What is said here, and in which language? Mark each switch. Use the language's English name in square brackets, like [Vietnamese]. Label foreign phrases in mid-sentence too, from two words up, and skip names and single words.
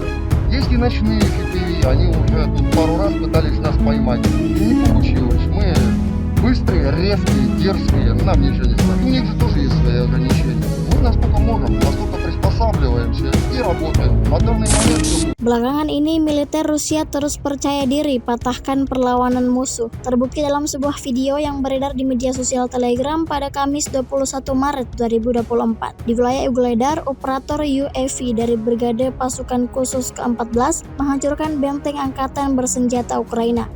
[Russian] Есть и ночные FPV, они уже тут пару раз пытались нас поймать, и не получилось. Мы быстрые, резкие, дерзкие, нам ничего не страшно. У них же тоже есть свои ограничения. Мы насколько можем, насколько приспосабливаемся и работаем. На данный момент все. [Indonesian] Belakangan ini, militer Rusia terus percaya diri patahkan perlawanan musuh. Terbukti dalam sebuah video yang beredar di media sosial Telegram pada Kamis 21 Maret 2024. Di wilayah Ugledar, operator UAV dari Brigade Pasukan Khusus ke-14 menghancurkan benteng angkatan bersenjata Ukraina.